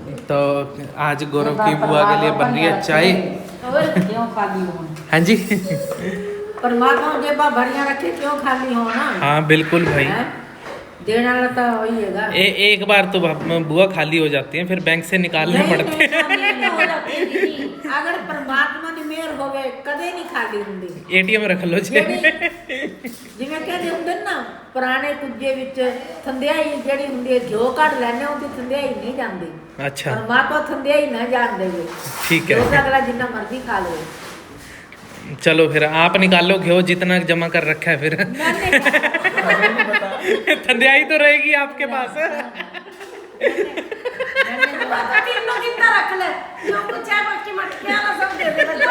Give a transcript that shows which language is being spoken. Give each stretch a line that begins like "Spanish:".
Hindi: तो आज गौरव की बुआ के लिए बन रही है चाय। और क्यों खाली हो? हाँ जी।
Punjabi: परमात्मा जेबा भरिया रखे, क्यों खाली हो ना?
Hindi: हाँ बिल्कुल भाई, देना तो वही है। एक बार तो बुआ खाली हो जाती है, फिर बैंक से निकालने पड़ते हैं। अगर परमात्मा
Punjabi: ਦੀ ਮਿਹਰ ਹੋਵੇ ਕਦੇ ਨਹੀਂ ਖਾਲੀ ਹੁੰਦੀ। ATM ਰੱਖ ਲਓ ਜੀ। ਜਿਵੇਂ ਕਹਿੰਦੇ ਹੁੰਦੇ ਨਾ ਪੁਰਾਣੇ ਕੁੱਜੇ ਵਿੱਚ ਥੰਦਿਆਈ ਜਿਹੜੀ ਹੁੰਦੀ ਹੈ, ਘਿਓ ਕੱਢ ਲੈਣੇ ਉਹਦੀ ਥੰਦਿਆਈ ਨਹੀਂ ਜਾਂਦੀ।
Hindi: अच्छा,
Punjabi: परमात्मा थंदियाई ना जान देवे,
Hindi: ठीक है। अगला जितना मर्जी खा ले। चलो फिर आप निकालो घ्यो जितना जमा कर रखा है फिर। ठंडियाई तो रहेगी आपके पास। तीनों कितना रख ले, जो कुछ है बाकी मटके वाला सब दे दे।